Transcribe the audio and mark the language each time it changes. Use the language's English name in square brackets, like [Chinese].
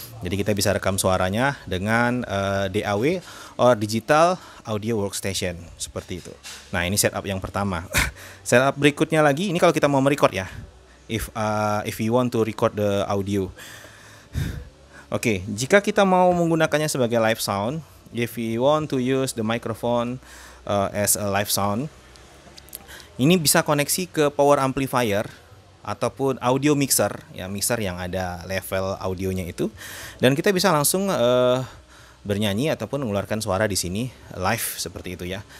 [Indonesian] Jadi kita bisa rekam suaranya dengan DAW or digital audio workstation seperti itu. Nah, ini setup yang pertama. Setup berikutnya lagi, ini kalau kita mau merecord ya. [English] If you want to record the audio. [Indonesian] Oke, jika kita mau menggunakannya sebagai live sound, [English] if we want to use the microphone as a live sound, [Indonesian] ini bisa koneksi ke power amplifier ataupun audio mixer, ya mixer yang ada level audionya itu, dan kita bisa langsung bernyanyi ataupun mengeluarkan suara di sini live seperti itu ya.